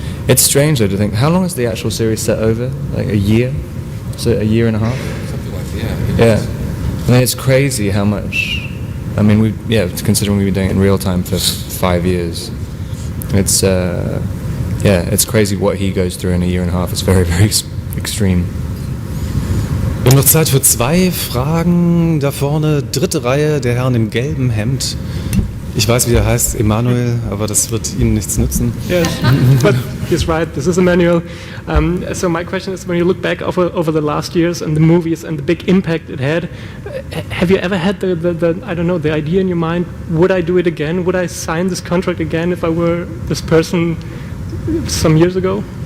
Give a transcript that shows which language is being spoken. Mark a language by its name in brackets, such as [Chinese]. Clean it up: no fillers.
[English] It's strange though to think, how long is the actual series set over? Like a year? So a year and a half? Something like that, yeah. mean, it's crazy how much. I mean, considering we've been doing it in real time for 5 years, it's it's crazy what he goes through in a year and a half. It's very, very extreme. [German] Wir haben noch Zeit für 2 Fragen. Da vorne, dritte Reihe, der Herr im gelben Hemd. Ich weiß, wie er heißt, Emanuel, aber das wird Ihnen nichts nützen. [English] Yes, but he's right. This is Emmanuel. So my question is, when you look back over the last years and the movies and the big impact it had, have you ever had the I don't know, the idea in your mind, would I do it again? Would I sign this contract again if I were this person some years ago?